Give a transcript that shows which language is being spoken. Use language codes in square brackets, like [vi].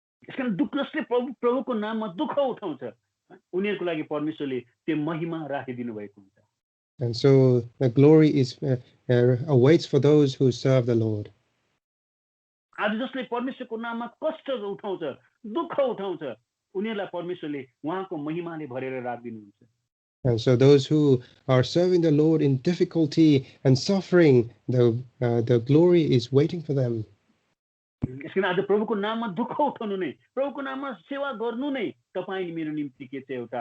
[ne] यसकारण जसले प्रभुको नाममा दुःख उठाउँछ, उनीहरूको लागि परमेश्वरले त्यो महिमा राखिदिनु भएको हुन्छ। [en] And so the glory is awaits for those who serve the Lord. [ne] आज जसले परमेश्वरको नाममा कष्ट उठाउँछ, दुःख उठाउँछ, उनीहरूलाई परमेश्वरले उहाँको महिमाले भरेर राखिदिनुहुन्छ। [en] And so those who are serving the Lord in difficulty and suffering, the glory is waiting for them. [ne] यसकारण आज प्रभुको नाममा दुःख उठाउनु नै, प्रभुको नाममा सेवा गर्नु नै तपाईँ अनि मेरो निम्ति के छ?